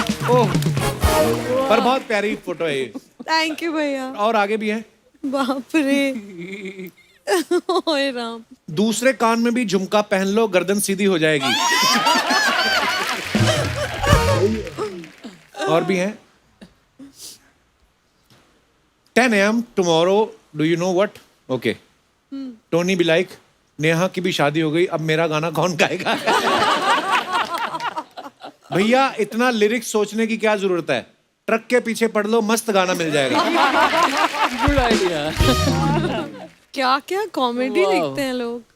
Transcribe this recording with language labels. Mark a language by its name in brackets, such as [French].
[Hindi] ओह, पर बहुत प्यारी फोटो है ये। थैंक यू भैया। और आगे भी है, बाप रे। ओए राम। दूसरे कान में भी झुमका पहन लो, गर्दन सीधी हो जाएगी। और भी हैं, [English] 10 AM tomorrow, do you know what? Okay. Tony be like, [Hindi] Neha की भी शादी हो गई, अब मेरा गाना कौन गाएगा? भैया इतना लिरिक्स सोचने की क्या जरूरत है, ट्रक के पीछे पढ़ लो, मस्त गाना मिल जाएगा। Good idea. क्या क्या कॉमेडी लिखते हैं लोग।